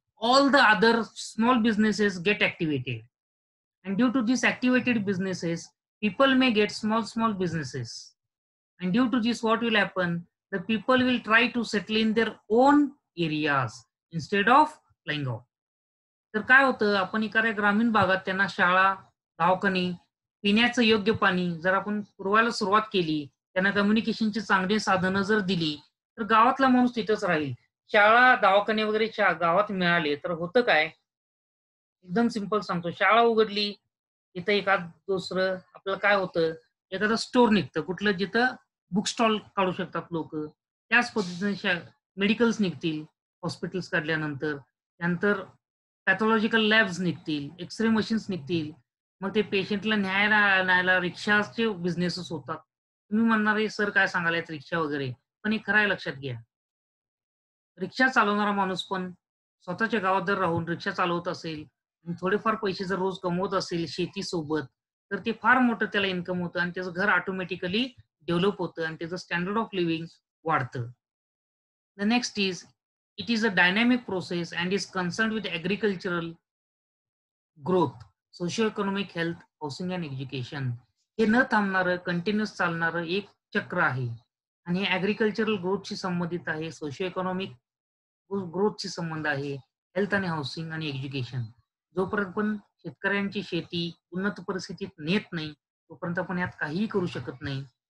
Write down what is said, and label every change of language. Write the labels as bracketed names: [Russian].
[English] All the other small businesses get activated, and due to these activated businesses, people may get small businesses, and due to this what will happen, the people will try to settle in their own areas instead of flying out. [Marathi] तर काय होतं, आपण एखाद्या ग्रामीण भागात त्यांना शाळा, दवाखाने, पिण्याचं योग्य पाणी जर आपण पुरवायला सुरुवात केली, त्यांना कम्युनिकेशनची चांगली साधनं जर दिली, तर गावातला माणूस तिथंच राहील. शाळा, दवाखाने वगैरे गावात मिळाले तर होतं काय? एकदम सिंपल सांगतो. शाळा उघडली, तिथं एखाद दुसरं आपलं काय होतं, एखादं स्टोअर निघतं कुठलं जिथं बुक स्टॉल काढू शकतात लोकं. त्याच पद्धतीने मेडिकल्स निघतील, हॉस्पिटल्स काढल्यानंतर. त्यानंतर पॅथॉलॉजिकल लॅब्स निघतील, एक्स-रे मशीन्स निघतील. मग ते पेशंटला न्यायला आणायला रिक्षाचे बिझनेसेस होतात. तुम्ही म्हणणार, "हे सर काय सांगायल्यात रिक्षा वगैरे." पण हे खरं आहे लक्षात घ्या. रिक्षा चालवणारा माणूस पण स्वतःच्या गावात जर राहून रिक्षा चालवत असेल आणि थोडेफार पैसे जर रोज कमवत असेल शेतीसोबत, तर ते फार मोठं त्याला इन्कम होतं आणि त्याचं घर ऑटोमॅटिकली डेव्हलप होतं आणि त्याचं स्टँडर्ड ऑफ लिव्हिंग वाढतं. [English] The next is, it is a dynamic process and is concerned with agricultural growth, socioeconomic health, housing and education. [Marathi] हे न थांबणारं कंटिन्यूअस चालणारं एक चक्र आहे आणि हे ॲग्रीकल्चरल ग्रोथशी संबंधित आहे, सोशिओ-इकॉनॉमिक ग्रोथशी संबंध आहे, हेल्थ आणि हाउसिंग आणि एज्युकेशन. जोपर्यंत पण शेतकऱ्यांची शेती उन्नत परिस्थितीत नेत नाही, तोपर्यंत आपण यात काहीही करू शकत नाही.